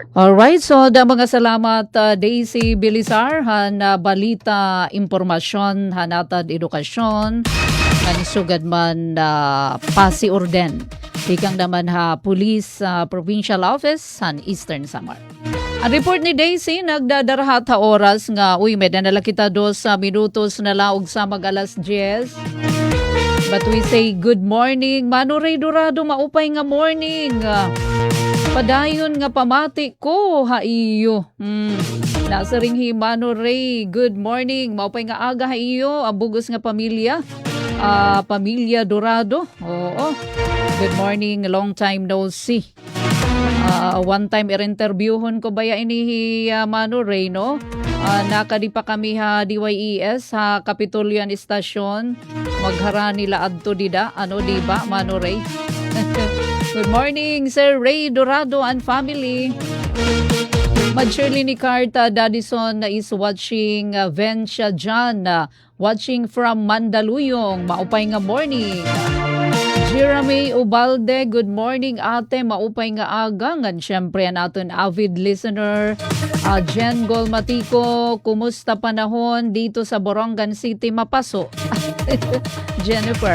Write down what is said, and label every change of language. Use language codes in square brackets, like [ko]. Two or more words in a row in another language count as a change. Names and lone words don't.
[war] Alright, so mga salamat Daisy Bilizar han balita impormasyon hanatad edukasyon han sugad man pasiorden Tikang naman police provincial office sa Eastern Samar. Ang report ni Daisy, nagdadarahat oras nga, medyo nala kita 2 minutos na laog sa mag-alas 10. [en] But we say good morning, [war] Mano Ray Dorado, maupay nga morning. Padayon nga pamati ko, haiyo. Nasa ring Mano Ray, [en] good morning. [war] Maupay nga aga, haiyo. Ang bugos nga pamilya. Pamilya Dorado. Oo. [en] Good morning, long time no see. One time i-interviewon ko baya ini Mano Ray, no? Nakadi pa kami DYES Kapitolyan Station. Maghara nila adto dida. Di ba, Mano Ray? Good morning, Sir Ray Dorado and family. Shirley ni Carta Dadison is watching Vencia John, watching from Mandaluyong. [war] Maupay nga morning. Jeremy Ubalde, [en] good morning [war] ate, maupay nga aga. Ngan syempre natin avid listener. Jen Golmatico, kumusta panahon dito sa Borongan City, Mapaso? Jennifer.